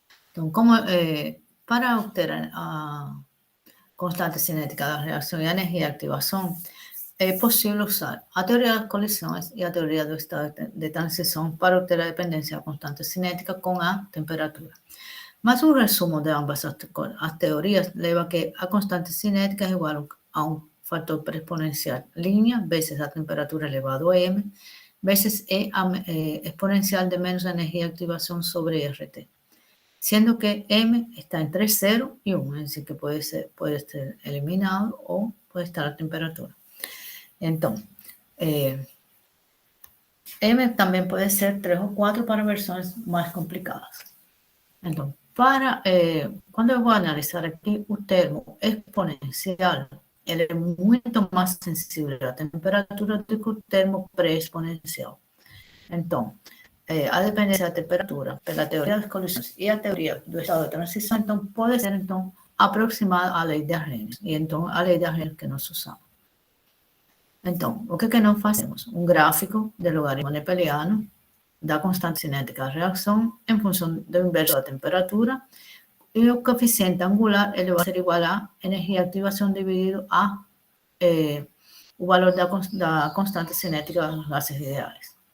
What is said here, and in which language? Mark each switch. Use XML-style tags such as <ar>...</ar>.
<pt>Então, para obter a constante cinética da reação e a energia de ativação, é possível usar a teoria das colisões e a teoria do estado de transição para obter a dependência da constante cinética com a temperatura. Mas um resumo de ambas as teorias leva a que a constante cinética é igual a um fator pré-exponencial linha vezes a temperatura elevado a m, vezes E exponencial de menos a energia de activação sobre RT. Sendo que m está entre</pt> <es>0 y 1, es decir, que puede ser eliminado o puede estar a temperatura. Entonces, m también puede ser 3 o 4 para versiones más complicadas. Entonces, cuando voy a analizar aquí un termo exponencial, él es mucho más sensible a la temperatura que un termo pre-exponencial.</es> <pt>Entonces, a dependência da temperatura, pela teoria das colisões e a teoria do estado de transição, então, pode ser, então, aproximada à lei de Arrhenius. E, então, a lei de Arrhenius que nós usamos. Então, o que nós fazemos? Um gráfico de logaritmo nepeliano da constante cinética da reação em função do inverso da temperatura e o coeficiente angular ele vai ser igual a energia de ativação dividido a o valor da constante cinética dos gases ideais.</pt>